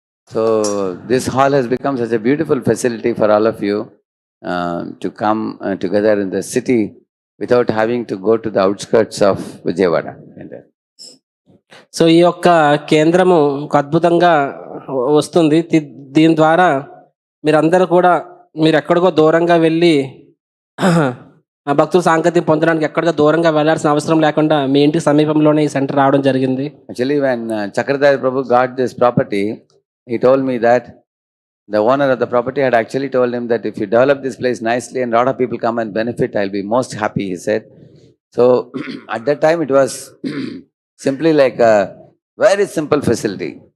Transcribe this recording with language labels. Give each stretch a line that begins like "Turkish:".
English: So this hall has become such a beautiful facility for all of you to come together in the city without having to go to the outskirts of Vijayawada.
Telugu: So ఈ యొక్క కేంద్రము ఒక అద్భుతంగా వస్తుంది. దీని ద్వారా మీరందరూ కూడా మీరు ఎక్కడికో దూరంగా వెళ్ళి భక్తుల సాంకేతికం పొందడానికి ఎక్కడికో దూరంగా వెళ్ళాల్సిన అవసరం లేకుండా మీ ఇంటి సమీపంలోనే ఈ సెంటర్ రావడం జరిగింది.
English: Actually, when Chakradhari Prabhu got this property, he told me that the owner of the property had actually told him that if you develop this place nicely and a lot of people come and benefit, I'll be most happy, he said. So at that time it was simply like a very simple facility.